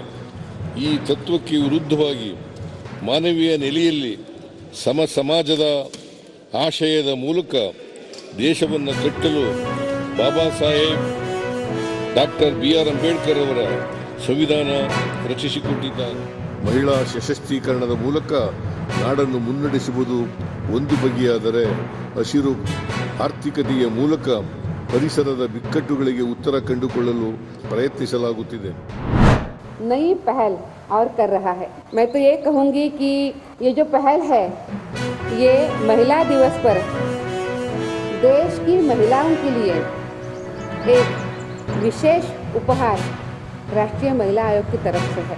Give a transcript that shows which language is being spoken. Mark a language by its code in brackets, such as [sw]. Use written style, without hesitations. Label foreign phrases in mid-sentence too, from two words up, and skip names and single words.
[kn] ಈ ತತ್ವಕ್ಕೆ ವಿರುದ್ಧವಾಗಿ ಮಾನವೀಯ ನೆಲೆಯಲ್ಲಿ ಸಮಾಜದ ಆಶಯದ ಮೂಲಕ ದೇಶವನ್ನು ಕಟ್ಟಲು ಬಾಬಾ ಸಾಹೇಬ್ ಡಾಕ್ಟರ್ BR ಅಂಬೇಡ್ಕರ್ ಅವರ ಸಂವಿಧಾನ ರಚಿಸಿಕೊಟ್ಟಿದ್ದಾರೆ. ಮಹಿಳಾ ಸಶಕ್ತೀಕರಣದ ಮೂಲಕ ನಾಡನ್ನು ಮುನ್ನಡೆಸುವುದು ಒಂದು ಬಗೆಯಾದರೆ, ಹಸಿರು ಆರ್ಥಿಕತೆಯ ಮೂಲಕ ಪರಿಸರದ ಬಿಕ್ಕಟ್ಟುಗಳಿಗೆ ಉತ್ತರ ಕಂಡುಕೊಳ್ಳಲು ಪ್ರಯತ್ನಿಸಲಾಗುತ್ತಿದೆ. [hi] नई पहल और कर रहा है. मैं तो ये कहूँगी कि ये जो पहल है, ये महिला दिवस पर देश की महिलाओं के लिए एक विशेष उपहार राष्ट्रीय महिला आयोग की तरफ से है.